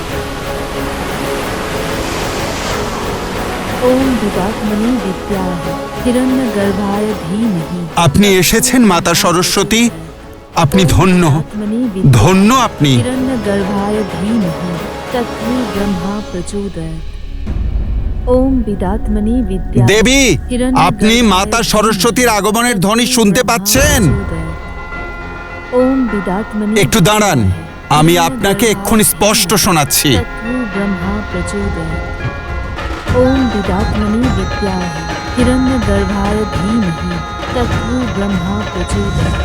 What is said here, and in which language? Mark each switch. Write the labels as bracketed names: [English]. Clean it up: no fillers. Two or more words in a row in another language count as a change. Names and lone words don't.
[Sanskrit] ओम विदात्मनि विद्याय हिरण्यगर्भाय धीमहि [Bangla] আপনি এসেছেন মাতা সরস্বতী, আপনি ধন্য, ধন্য আপনি। [Sanskrit] हिरण्यगर्भाय धीमहि तत्त्वो ब्रह्मा प्रचोदयात्। ओम विदात्मनि विद्या [Bangla] দেবী, আপনি মাতা সরস্বতীর আগমনের ধ্বনি শুনতে পাচ্ছেন? [Sanskrit] ओम विदात्मनि [Bangla] একটু দাঁড়ান, আমি আপনাকে এক্ষুনি স্পষ্ট শোনাচ্ছি। [Sanskrit] तत्त्वो ब्रह्मा प्रचोदयात्। ओम विदात्मनि विद्याः हिरण्यगर्भाय धीमहि तत्त्वो ब्रह्मा प्रचोदयात्।